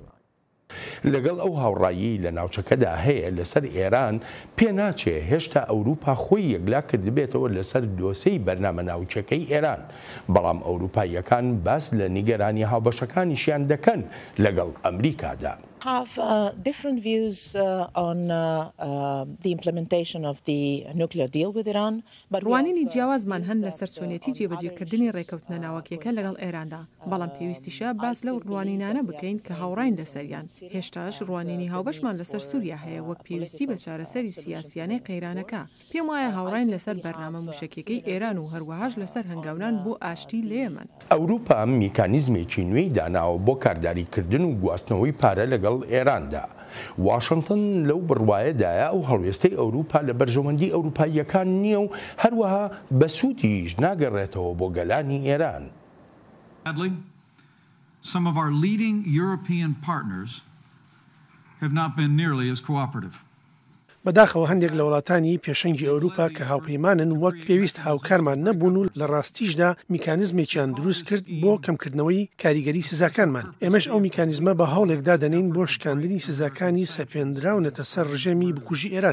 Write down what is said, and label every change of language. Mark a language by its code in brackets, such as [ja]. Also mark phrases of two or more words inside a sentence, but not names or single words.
[ckb] لەگەڵ ئەو هاوڕایی لە ناوچەکەدا هەیە لەسەر ئێران پێ ناچێ هێشتا ئەوروپا خۆی یەکلا کردبێتەوە لەسەر دۆسەی بەرنامە ناوچەکەی ئێران بەڵام ئەوروپاییەکان باس لە نیگەرانی هاوبەشەکانیشیان دەکەن لەگەڵ ئەمریکادا. [en] have different views on the implementation of the nuclear deal with Iran. [ckb] ڕوانینی جیاوازمان هەن لەسەر چۆنێتی جێبەجێکردنی ڕێکەوتنە ناوەکیەکە لەگەڵ ئێراندا بەڵام پێویستیشە باس لەو ڕوانینانە بکەین کە هاوڕاین لەسەریان هێشتاش ڕوانینی هاوبەشمان لەسەر سووریا هەیە وەک پێویستی بە چارەسەری سیاسیانەی قەیرانەکە پێم وایە هاوڕاین لەسەر بەرنامە موشکیەکەی ئێران و هەروەهاش لەسەر هەنگاونان بۆ ئاشتی لە یەمەن. ئەوروپا میکانیزمێکی نوێی داناوە بۆ کارداریکردن و گواستنەوەی پارە لەگەڵ ئێراندا. واشنگتن لەو بڕوایەدایە ئەو هەڵوێستەی ئەوروپا لە بەرژەوەندی ئەوروپاییەکان نییە و هەروەها بەسوودیش ناگەڕێتەوە بۆ گەلانی ئێران. [en] Some of our leading European partners have not been nearly as cooperative. [ckb] بەداخەوە هەندێک لە وڵاتانی پێشەنگی ئەوروپا کە هاوپەیمانن وەک پێویست هاوکارمان نەبوون و لە ڕاستیشدا میکانیزمێکیان دروست کرد بۆ کەمکردنەوەی کاریگەری سزاکانمان. ئێمەش ئەو میکانیزمە بە هەوڵێکدا دەنین بۆ شکاندنی سزاکانی سەپێنراونەتە سەر ڕژێمی بکوژی ئێران.